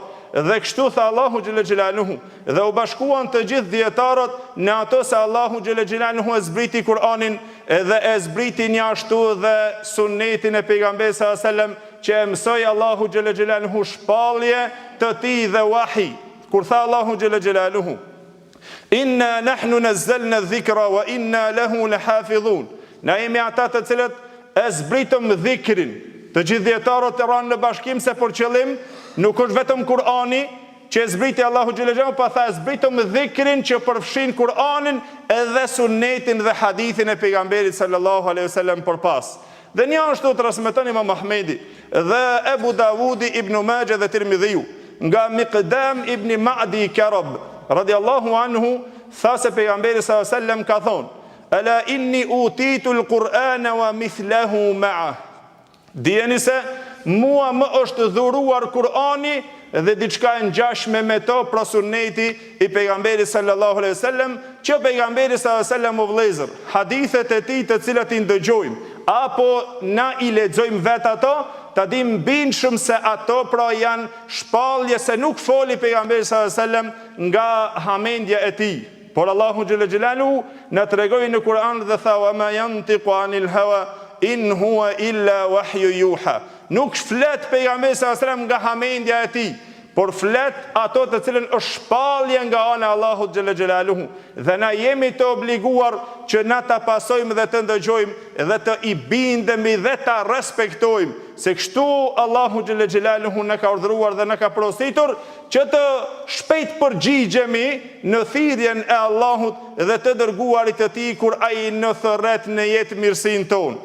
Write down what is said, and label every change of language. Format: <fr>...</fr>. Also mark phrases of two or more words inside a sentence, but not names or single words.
<sq>Dhe kështu tha Allahu</sq> <ar>جل جلاله,</ar> <sq>dhe u bashkuan të gjithë dietarët në ato se Allahu</sq> <ar>جل جلاله</ar> <sq>e zbriti Kur'anin edhe e zbriti një ashtu dhe sunnetin e pejgamberit</sq> <ar>صلى الله عليه وسلم,</ar> <sq>që e mësoi Allahu</sq> <ar>جل جلاله</ar> <sq>shpallje të tij dhe wahi. Kur tha Allahu</sq> <ar>جل جلاله إنا نحن نزلنا الذكر وإنا له لحافظون,</ar> <sq>na jemi ata të cilët e zbritëm dhikrin. Të gjithë dietarët e ranë në bashkim se për qëllim nuk është vetëm Kur'ani që e zbriti Allahu</sq> <ar>جل جلاله,</ar> <sq>pa tha e zbritëm dhikrin që përfshin Kur'anin edhe sunnetin dhe hadithin e pejgamberit</sq> <ar>صلى الله عليه وسلم</ar> <sq>përpas. Dhe një ashtu transmeton Imam Ahmedi dhe Ebu Davudi, Ibn Majah dhe Tirmidhiu nga Miqdam ibn Ma'di Karab</sq> <ar>رضي الله عنه,</ar> <sq>tha se pejgamberi</sq> <ar>صلى الله عليه وسلم</ar> <sq>ka thonë:</sq> <ar>ألا إني أوتيت القرآن ومثله معه.</ar> <sq>Dijeni se mua më është dhuruar Kur'ani dhe diçka e ngjashme me to, pra sunneti i pejgamberit</sq> <ar>صلى الله عليه وسلم,</ar> <sq>që pejgamberi</sq> <ar>صلى الله عليه وسلم</ar> <sq>o vëllezër, hadithet e tij të cilat i ndëgjojmë apo na i lexojmë vetë ato, ta dim bindshëm se ato pra janë shpallje, se nuk foli pejgamberi</sq> <ar>صلى الله عليه وسلم</ar> <sq>nga hamendja e tij. Por Allahu</sq> <ar>جل جلاله</ar> <sq>na tregoi në Kur'an dhe tha:</sq> <ar>وما ينطق عن الهوى إن هو إلا وحي يوحى.</ar> <sq>Nuk flet pejgamberi</sq> <ar>صلى الله عليه وسلم</ar> <sq>nga hamendja e tij, por flet ato të cilën është shpallje nga ana e Allahut</sq> <ar>جل جلاله.</ar> <sq>Dhe na jemi të obliguar që na ta pasojmë dhe të ndëgjojmë dhe të i bindemi dhe ta respektojmë, se kështu Allahu</sq> <ar>جل جلاله</ar> <sq>na ka urdhëruar dhe na ka porositur që të shpejt përgjigjemi në thirrjen e Allahut dhe të dërguarit të tij kur ai në thërret në jetë mirësinë tonë.</sq>